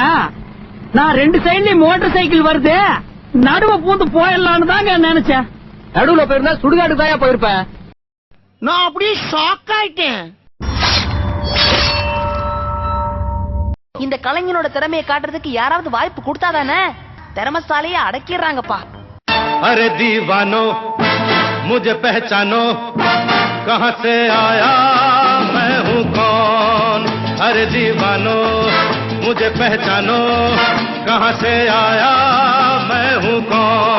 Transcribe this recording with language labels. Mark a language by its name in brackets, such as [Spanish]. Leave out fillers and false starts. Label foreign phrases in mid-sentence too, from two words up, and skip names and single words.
[Tamil] நான் 2 சைட்லயும் மோட்டார் சைக்கிள் வருது, நடுவ பூந்து போயிடலான்னு தாங்க நினைச்சேன். நடுவுல போயிருந்தா சுடுகாடு தாயா போயிருப்பேன். நான் அப்படியே ஷாக் ஆயிட்டேன். இந்த கலைஞனோட திறமையை காட்டுறதுக்கு யாராவது வாய்ப்பு கொடுத்தாதானே? திறமசாலையை அடக்கிடுறாங்கப்பா. [Hindi] अरे दीवानो मुझे पहचानो कहां से आया मैं हूं कौन. अरे दीवानो मुझे पहचानो कहां से आया मैं हूं कौन.